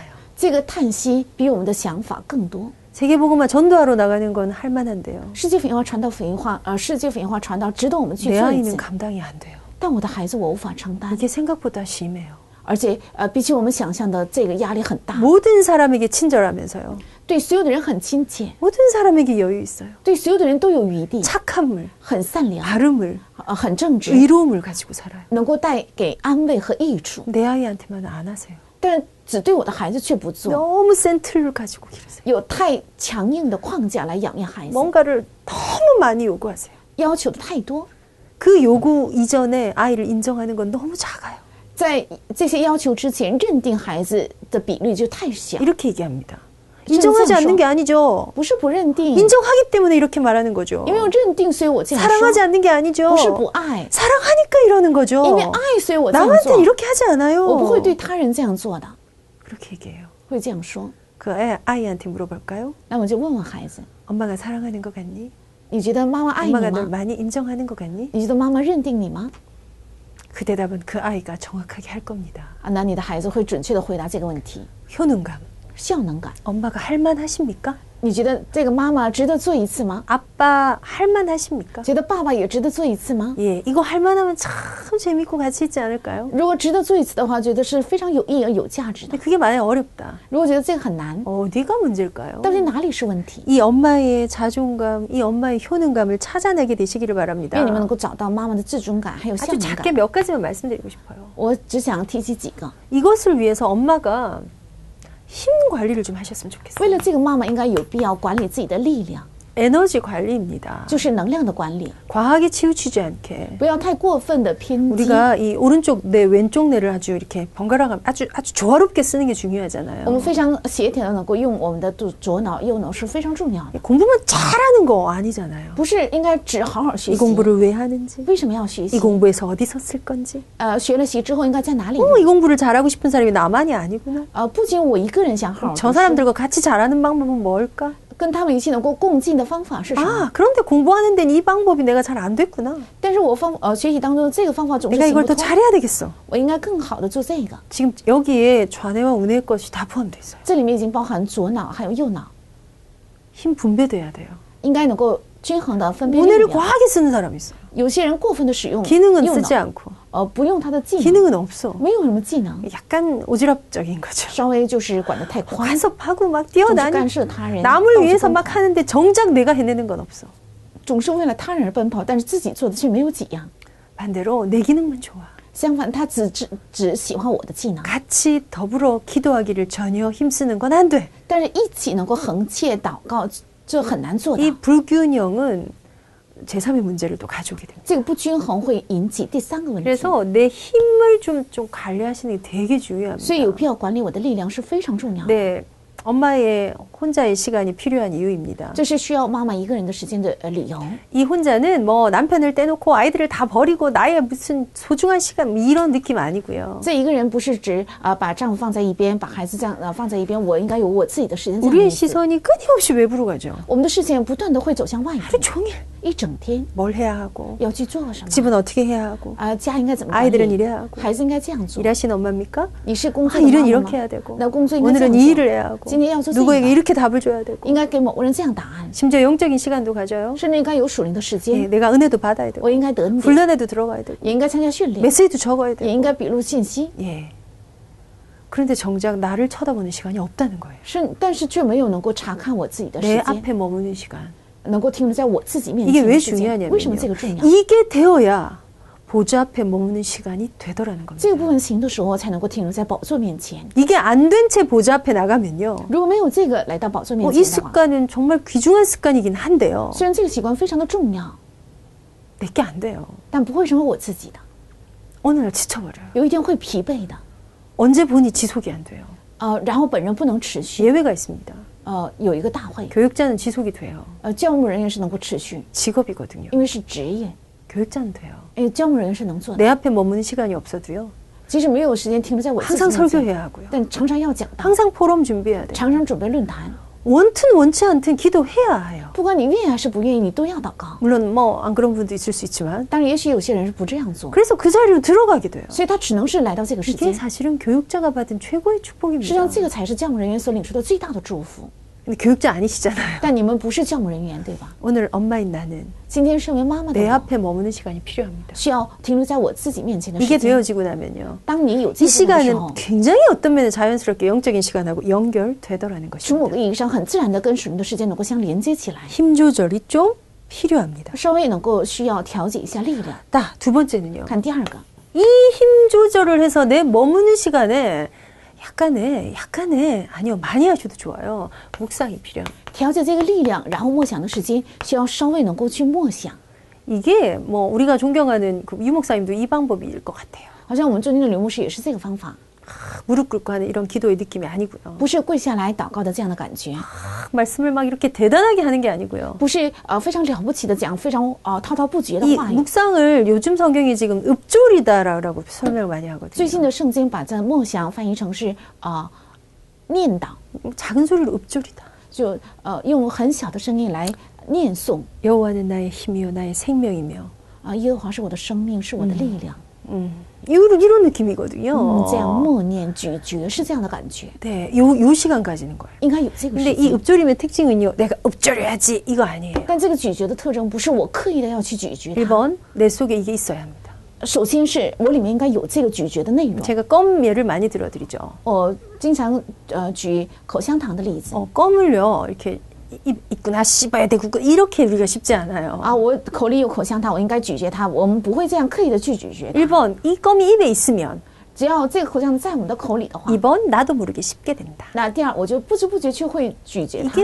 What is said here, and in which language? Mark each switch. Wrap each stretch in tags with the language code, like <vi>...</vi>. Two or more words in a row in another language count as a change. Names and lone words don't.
<zh>这个叹息比我们的想法更多。</zh> <ko>세계복음화 전도하러 나가는 건 할만한데요.</ko> <zh>世界福音化传道福音化，世界福音化传道值得我们去</zh> <ko>내</ko> <zh>做一</zh> <ko>아이는</ko> <zh>次，</zh> <ko>감당이 안 돼요.</ko> <zh>但我的孩子我无法承担，</zh> <ko>이게 생각보다 심해요.</ko> <zh>而且比起我们想象的这个压力很大，</zh> <ko>모든 사람에게 친절하면서요.</ko> <zh>对所有的人很亲切，</zh> <ko>모든 사람에게 여유 있어요.</ko> <zh>对所有的人都有余地，</zh> <ko>착함을,</ko> <zh>很善良，</zh> <ko>바름을,</ko> <zh>很正直，</zh> <ko>의로움을 가지고 살아요.</ko> <zh>能够带给安慰和益处，</zh> <ko>내 아이한테만 안 하세요.</ko> <zh>但只对我的孩子却不做，</zh> <ko>너무 센 틀을 가지고 기르세요.</ko> <zh>有太强硬的框架来养育孩子，</zh> <ko>뭔가를 너무 많이 요구하세요.</ko> <zh>要求的太多，</zh> <ko>그 요구 이전에 아이를 인정하는 건 너무 작아요.</ko> <zh>在这些要求之前，认定孩子的比率就太小，</zh> <ko>이렇게 얘기합니다. 인정하지 않는 게 아니죠.</ko> <zh>不是不认定，</zh> <ko>인정하기 때문에 이렇게 말하는 거죠.</ko> <zh>因为我认定，所以我这样说，</zh> <ko>사랑하지 않는 게 아니죠.</ko> <zh>不是不爱，</zh> <ko>사랑하니까 이러는 거죠.</ko> <zh>因为爱，所以我这样</zh> <ko>남한테</ko> <zh>做，</zh> <ko>이렇게 하지 않아요.</ko> <zh>我不会对他人这样做的，</zh> <ko>그렇게 얘기해요.</ko> <zh>会这样说。</zh> <ko>그 아이한테 물어볼까요?</ko> <zh>那我就问问孩子，</zh> <ko>엄마가 사랑하는 것 같니?</ko> <zh>你觉得妈妈爱你</zh> <ko>엄마가 널</ko> <zh>吗？</zh> <ko>많이 인정하는 것 같니?</ko> <zh>你觉得妈妈认定你吗？</zh> <ko>그 대답은 그 아이가 정확하게 할 겁니다.</ko> <zh>那你的孩子会准确的回答这个问题。</zh> <ko>효능감.</ko> <zh>效能感，</zh> <ko>엄마가 할만하십니까?</ko> <zh>你觉得这个妈妈值得做一次吗？</zh> <ko>아빠 할만하십니까?</ko> <zh>觉得爸爸也值得做一次吗？</zh> <ko>예, 이거 할만하면 참 재밌고 가치 있지 않을까요?</ko> <zh>如果值得做一次的话，觉得是非常有意义、有价值的</zh> <ko>근데 。 그게 만약 어렵다.</ko> <zh>如果觉得这个很难，</zh> <ko>어디가 문제일까요?</ko> <zh>到底哪里是问题？</zh> <ko>이 엄마의 자존감, 이 엄마의 효능감을 찾아내게 되시기를</ko> <zh>愿</zh> <ko>바랍니다.</ko> <zh>你们能够找到妈妈的自尊感，还有效</zh> <ko>아주</ko> <zh>能</zh> <ko>작게</ko> <zh>感。</zh> <ko>몇 가지만 말씀드리고 싶어요.</ko> <zh>我只想提起几个。</zh> <ko>이것을 위해서 엄마가 힘 관리를 좀 하셨으면</ko> <zh>为</zh> <ko>좋겠어요.</ko> <zh>了这个，妈妈应该有必要管理自己的力量，</zh> <ko>에너지 관리입니다.</ko> <zh>就是能量的管理，</zh> <ko>과하게 치우치지 않게</ko> <zh>不要太过分的偏激。</zh> <ko>우리가 이 오른쪽 뇌, 왼쪽 뇌를 아주 이렇게 번갈아가면 아주 조화롭게 쓰는 게 중요하잖아요.</ko> <zh>我们非常协调的能够用我们的左脑、右脑是非常重要的，</zh> <ko>공부만 잘하는 거 아니잖아요.</ko> <zh>不是应该只好好学</zh> <ko>이</ko> <zh>习。</zh> <ko>공부를 왜 하는지,</ko> <zh>为什么要学</zh> <ko>이</ko> <zh>习？</zh> <ko>공부에서 어디서 쓸 건지.</ko> <zh>学了习之后应该在哪里？</zh> <ko>이 공부를 잘하고 싶은 사람이 나만이 아니구나.</ko> <zh>不仅我一个人想好好</zh> <ko>저</ko> <zh>读书，</zh> <ko>사람들과 같이 잘하는 방법은 뭘까?</ko> <zh>跟他们一起能够共进的方法是什么？</zh> <ko>아, 그런데 공부하는 데는 이 방법이 내가 잘 안 됐구나.</ko> <zh>但是我学习当中这个方法总是</zh> <ko>내가</ko> <zh>行</zh> <ko>이걸</ko> <zh>不</zh> <ko>더</ko> <zh>通，</zh> <ko>잘해야 되겠어.</ko> <zh>我应该更好的做这个。</zh> <ko>지금 여기에 좌뇌와 우뇌의 것이 다 포함되어 있어요.</ko> <zh>这里面已经包含左脑还有右脑，</zh> <ko>힘 분배돼야 돼요.</ko> <zh>应该能够均衡的分配力</zh> <ko>우뇌를</ko> <zh>量。</zh> <ko>과하게 쓰는 사람이 있어요.</ko> <zh>有些人过分的使用</zh> <ko>기능은</ko> <zh>右</zh> <ko>쓰지</ko> <zh>脑，</zh> <ko>않고</ko> <zh>不用他的技能，</zh> <ko>기능은 없어.</ko> <zh>没有什么技能，</zh> <ko>약간 오지랖적인 거죠.</ko> <zh>稍微就是管得太宽，</zh> <ko>간섭하고 막</ko> <zh>总是</zh> <ko>뛰어다니</ko> <zh>干涉他人，</zh> <ko>남을</ko> <zh>到处</zh> <ko>위해서</ko> <zh>奔</zh> <ko>막</ko> <zh>跑</zh> <ko>하는데 정작 내가 해내는 건 없어.</ko> <zh>总是为了他人而奔跑，但是自己做的却没有几样。</zh> <ko>반대로 내 기능만 좋아.</ko> <zh>相反，他只喜欢我的技能，</zh> <ko>같이 더불어 기도하기를 전혀 힘쓰는 건 안 돼.</ko> <zh>但是一起能够横切祷告，这很难做到。</zh> <ko>이 불균형은 제3의 문제를 또 가져오게 됩니다.</ko> <zh>这个不均衡会引起第三个问题，</zh> <ko>그래서 내 힘을 좀 관리하시는 게 되게</ko> <zh>所以</zh> <ko>중요합니다.</ko> <zh>有必要管理我的力量是非常重要的。</zh> <ko>네, 엄마의 혼자의 시간이 필요한 이유입니다.</ko> <zh>这是需要妈妈一个人的时间的理由。</zh> <ko>이 혼자는 뭐 남편을 떼놓고 아이들을 다 버리고 나의 무슨 소중한 시간 이런 느낌 아니고요.</ko> <zh>这一个人不是指把丈夫放在一边，把孩子这样放在一边，我应该有我自己的时间。这样的</zh> <ko>우리의</ko> <zh>意思</zh> <ko>시선이 끊임없이 외부로 가죠.</ko> <zh>我们的视线不断的会走向外部，</zh> <ko>하루 종일</ko> <zh>一整天</zh> <ko>뭘 해야 하고</ko> <zh>要去做什么？</zh> <ko>집은 어떻게 해야 하고</ko> <zh>家应该怎么管</zh> <ko>아이들은</ko> <zh>理？</zh> <ko>이래야 하고</ko> <zh>孩子应该这样做。</zh> <ko>일하시는 엄마입니까?</ko> <zh>你是工</zh> <ko>아,</ko> <zh>作的</zh> <ko>일은</ko> <zh>妈妈</zh> <ko>이렇게</ko> <zh>吗？</zh> <ko>해야 되고</ko> <zh>那工作应该这</zh> <ko>오늘은</ko> <zh>样</zh> <ko>이</ko> <zh>做</zh> <ko>일을 해야 하고</ko> <zh>今天要做这</zh> <ko>누구에게</ko> <zh>个，</zh> <ko>이렇게 답을 줘야 되고</ko> <zh>应该给某个人这样答案，</zh> <ko>심지어 영적인 시간도 가져요.</ko> <zh>甚至应该有属灵的时</zh> <ko>예,</ko> <zh>间，</zh> <ko>내가 은혜도 받아야 되고</ko> <zh>我应该得恩典，</zh> <ko>훈련에도 들어가야 되고</ko> <zh>也应该参加训练，</zh> <ko>메시지도 적어야</ko> <zh>也</zh> <ko>되고</ko> <zh>应该笔录信息。</zh> <ko>예. 그런데 정작 나를 쳐다보는 시간이 없다는 거예요.</ko> <zh>但是却没有能够查看我自己的</zh> <ko>내</ko> <zh>时间，</zh> <ko>앞에 머무는 시간.</ko> <zh>能够停留在我自己面</zh> <ko>이게</ko> <zh>前</zh> <ko>왜</ko> <zh>的时间。</zh> <ko>중요하냐면요.</ko> <zh>为什么这个重要？</zh> <ko>이게 되어야 보좌 앞에 머무는 시간이 되더라는 겁니다.</ko> <zh>这个部分行的时候才能够停留在宝座面前。</zh> <ko>이게 안 된 채 보좌 앞에 나가면요.</ko> <zh>如果没有这个来到宝座面</zh> <ko>이</ko> <zh>前的话，</zh> <ko>습관은 정말 귀중한 습관이긴 한데요.</ko> <zh>虽然这个习惯非常的重要，</zh> <ko>내게 안 돼요.</ko> <zh>但不会成为我自己的，</zh> <ko>어느 날 지쳐버려요.</ko> <zh>有一天会疲惫的。</zh> <ko>언제 보니 지속이 안 돼요.</ko> <zh>然后本人不能持续。</zh> <ko>예외가 있습니다.</ko> <zh>有一个大会，</zh> <ko>교육자는 지속이 돼요.</ko> <zh>教牧人员是能够持续，</zh> <ko>직업이거든요.</ko> <zh>因为是职业。</zh> <ko>교육자는 돼요.</ko> <zh>教牧人员是能做的，</zh> <ko>내 앞에 머무는 시간이 없어도요.</ko> <zh>即使没有时间停留在我自己</zh> <ko>항상</ko> <zh>面前，</zh> <ko>설교해야 하고요.</ko> <zh>但常常要讲道，</zh> <ko>항상 포럼 준비해야 돼요.</ko> <zh>常常准备论坛。</zh> <ko>원튼 원치 않든 기도해야 해요.</ko> <zh>不管你愿意还是不愿意，你都要祷告。</zh> <ko>물론 뭐 안 그런 분도 있을 수 있지만</ko> <zh>当然，也许有些人是不这样做，</zh> <ko>그래서 그 자리로 들어가게 돼요.</ko> <zh>所以他只能是来到这个时</zh> <ko>이게</ko> <zh>间。</zh> <ko>사실은 교육자가 받은 최고의</ko> <zh>实际</zh> <ko>축복입니다.</ko> <zh>上，这个才是教牧人员所领受的最大的祝福。</zh> <ko>근데 교육자 아니시잖아요.</ko> <zh>但你们不是教牧人员，对吧？</zh> <ko>오늘 엄마인 나는</ko> <zh>今天身为妈妈的</zh> <ko>내</ko> <zh>我，</zh> <ko>앞에 머무는 시간이 필요합니다.</ko> <zh>需要停留在我自己面前的</zh> <ko>이게</ko> <zh>时间。</zh> <ko>되어지고 나면요.</ko> <zh>当你有这</zh> <ko>이</ko> <zh>个部分的时</zh> <ko>시간은</ko> <zh>候，</zh> <ko>굉장히 어떤 면에 자연스럽게 영적인 시간하고 연결되더라는</ko> <zh>从某</zh> <ko>것입니다.</ko> <zh>个意义上很自然的跟属灵的时间能够相连接起来，</zh> <ko>힘 조절이 좀 필요합니다.</ko> <zh>稍微能够需要调节一下力量。</zh> <ko>두 번째는요.</ko> <zh>看第二个，</zh> <ko>이 힘 조절을 해서 내 머무는 시간에 약간의 아니요 많이 하셔도 좋아요. 묵상이 필요합니다.</ko> <zh>调节这个力量，然后默想的时间需要稍微能够去默想。</zh> <ko>이게 뭐 우리가 존경하는 그 유목사님도 이 방법일 것 같아요.</ko> <zh>好像我们尊敬的刘牧师也是这个方法，</zh> <ko>무릎 꿇고 하는 이런 기도의 느낌이 아니고요.</ko> <zh>不是跪下来祷告的这样的感觉，</zh> <ko>말씀을 막 이렇게 대단하게 하는 게 아니고요.</ko> <zh>不是非常了不起的讲非常滔滔不绝的</zh> <ko>이</ko> <zh>话语。</zh> <ko>묵상을 요즘 성경이 지금 읍조리다라고 설명을 많이</ko> <zh>最</zh> <ko>하거든요.</ko> <zh>近的圣经把这默想翻译成是念祷，</zh> <ko>작은 소리로 읍조리다.</ko> <zh>就用很小的声音来念诵。</zh> <ko>여호와는 나의 힘이요 나의 생명이며</ko> <zh>耶和华是我的生命，是我的力量。</zh> <ko>이런 느낌이거든요.</ko> <zh>这样默念咀嚼是这样的感觉，</zh> <ko>네, 요 시간 가지는 거예요.</ko> <zh>应该有这个</zh> <ko>근데</ko> <zh>时</zh> <ko>이</ko> <zh>间。</zh> <ko>읍조림의 특징은요. 내가 읍조려야지 이거 아니에요.</ko> <zh>但这个咀嚼的特征不是我刻意的要去咀嚼它，</zh> <ko>1번 내 속에 이게 있어야 합니다.</ko> <zh>首先是我里面应该有这个咀嚼的内容。</zh> <ko>제가 껌 예를 많이 들어드리죠.</ko> <zh>我经常举口香糖的例子</zh> <ko>껌을요 이렇게 있구나 씹어야 되고 이렇게 우리가 쉽지 않아요.</ko> <zh>我口里有口香糖，我应该咀嚼它，我们不会这样刻意的去咀嚼它。</zh> <ko>1번 이 껌이 입에 있으면</ko> <zh>只要这个口香糖在我们的口里的话，</zh> <ko>2번 나도 모르게 씹게 된다.</ko> <zh>那第二我就不知不觉就会咀嚼它，</zh>